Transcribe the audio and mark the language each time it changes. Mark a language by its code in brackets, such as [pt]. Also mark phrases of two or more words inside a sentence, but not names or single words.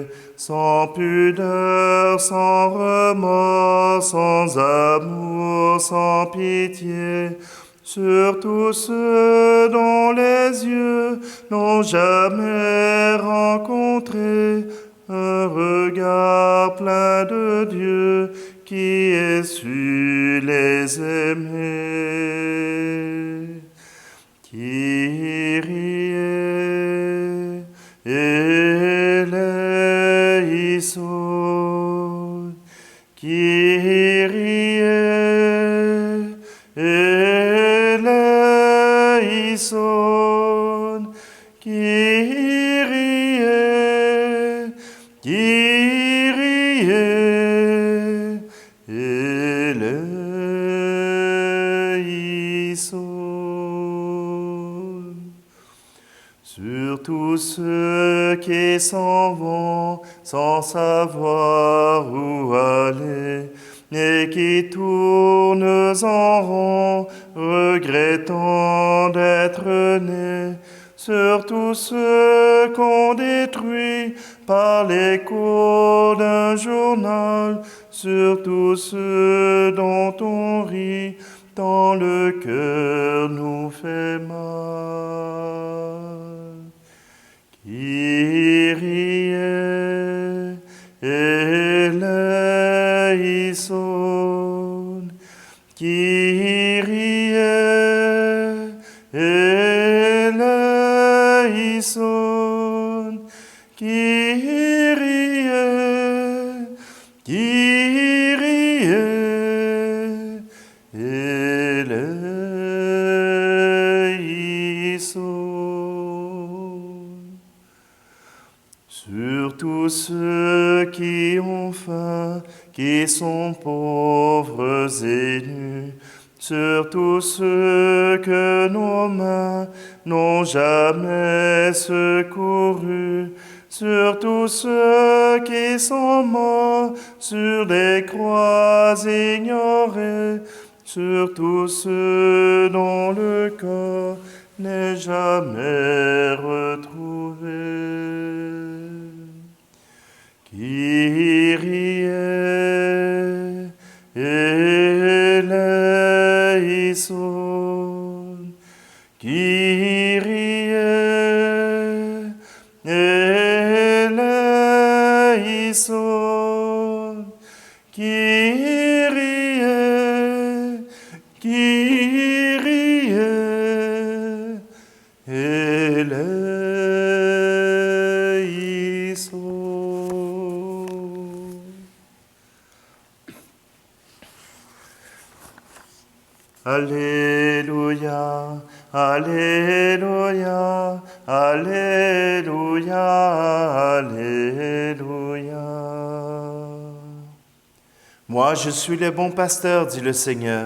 [fr] sans pudeur, sans remords, sans amour, sans pitié, sur tous ceux dont les yeux n'ont jamais rencontré un regard plein de Dieu qui ait su les aimer. [el] Kyrie eleison, Kyrie eleison, Kyrie eleison. [fr] Sur tous ceux qui s'en vont sans savoir où aller et qui tournent en rond, regrettant d'être nés, sur tous ceux qu'on détruit par l'écho d'un journal, sur tous ceux dont on rit, tant le cœur nous fait mal. [el] Kyrie eleison, Kyrie eleison, Kyrie eleison. [fr] Sur tous ceux qui ont faim, qui sont pauvres et nus, sur tous ceux que nos mains n'ont jamais secourus, sur tous ceux qui sont morts sur des croix ignorées, sur tous ceux dont le corps n'est jamais retrouvé. [el] Kyrie eleison, Kyrie eleison, Kyrie eleison. [fr] Alléluia, Alléluia, Alléluia, Alléluia. Moi, je suis le bon pasteur, dit le Seigneur.